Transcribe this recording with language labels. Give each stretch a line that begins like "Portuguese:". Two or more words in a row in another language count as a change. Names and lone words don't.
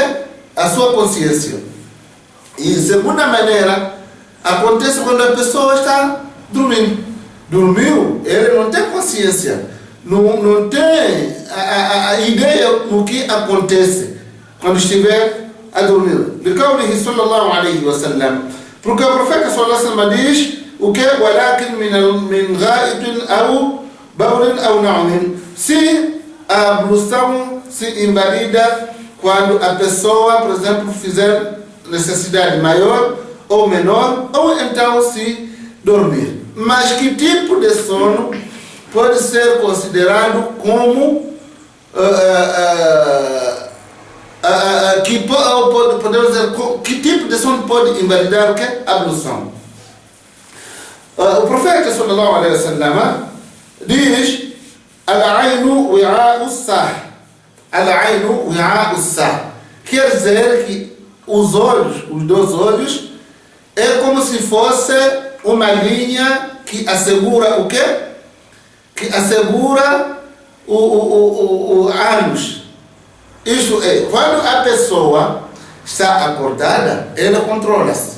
Portuguese: A sua consciência. E segunda maneira, acontece quando a pessoa está dormindo. Dormiu, ele não tem consciência, não tem a ideia do que acontece quando estiver a dormir.
Arabic: بقوله صلى الله عليه وسلم,
Portuguese: porque o profeta
Arabic: صلى الله عليه وسلم
Portuguese: diz o que?
Arabic: ولكن من غائط أو بول أو نوم.
Portuguese: Se a ablução se invalida quando a pessoa, por exemplo, fizer necessidade maior ou menor, ou então se dormir. Mas que tipo de sono pode ser considerado como podemos dizer, que tipo de sono pode invalidar o que? A ablução. O profeta
Arabic: صلى الله عليه وسلم
Portuguese: diz:
Arabic: العين وكاء السه. العين وكاء السه.
Portuguese: Quer dizer que os olhos, os dois olhos, é como se fosse uma linha que assegura o quê? Que assegura o ânus. Isso é, quando a pessoa está acordada, ela controla-se.